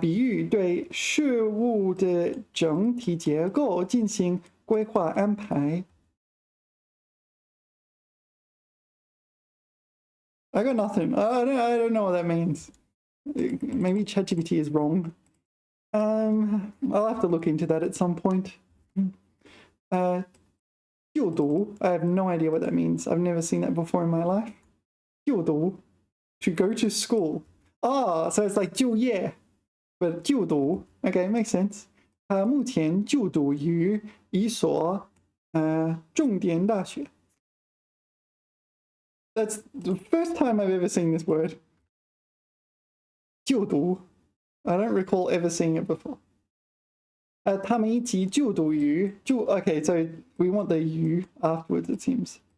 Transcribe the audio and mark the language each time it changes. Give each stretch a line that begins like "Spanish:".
Chinese: 比喻对事物的整体结构进行规划安排。
English: I got nothing. I don't know what that means. Maybe ChatGPT is wrong. I'll have to look into that at some point. 就读, I have no idea what that means. I've never seen that before in my life. 就读, to go to school. So it's like 就业, but 就读. Okay, makes sense.
Chinese: 目前就读于一所重点大学.
English: That's the first time I've ever seen this word.
Chinese: 就读.
English: I don't recall ever seeing it before.
Chinese: 他们一起就读于
English: okay, so we want the 于 afterwards, it seems.